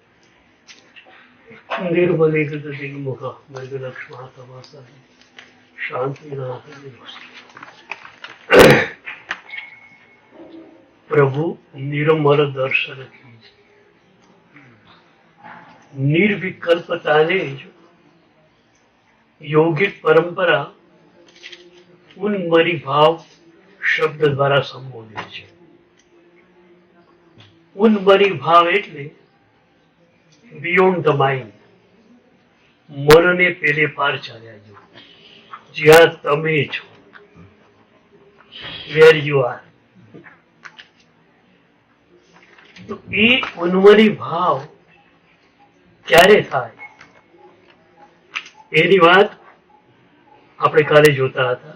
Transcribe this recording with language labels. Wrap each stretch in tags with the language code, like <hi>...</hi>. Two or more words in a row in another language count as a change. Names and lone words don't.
<sa>निर्मलीकृत दिग्मुख मृगलक्ष्मा तमासा शांतिनाथ प्रभु</sa> <hi>निर्मल दर्शन कीजिए।</hi> <gu>નિર્વિકલ્પતાને યૌગિક પરંપરા ઉન્મની ભાવ શબ્દ દ્વારા સંબોધે છે। ઉન્મની ભાવ એટલે</gu> <en>beyond the mind,</en> <gu>મનને પેલે પાર ચાલ્યા જવું, જ્યાં તમે છો,</gu> <en>where you are.</en> <gu>તો એ ઉન્મની ભાવ ક્યારે થાય એની વાત આપણે કાલે જોતા હતા।</gu>